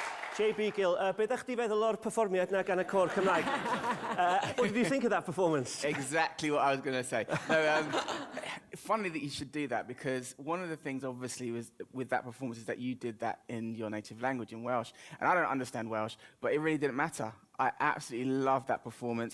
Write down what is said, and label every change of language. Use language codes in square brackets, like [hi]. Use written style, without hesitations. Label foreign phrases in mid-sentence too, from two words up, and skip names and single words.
[cy] JB Gill, beth ydych chi feddwl o'r perfformiad na gan y cor Cymraeg? [en] What did you think of that performance? Exactly what I was going to say. No, funny that you should do that, because one of the things, obviously, was with that performance is that you did that in your native language, in Welsh. And I don't understand Welsh, but it really didn't matter. I absolutely loved that performance.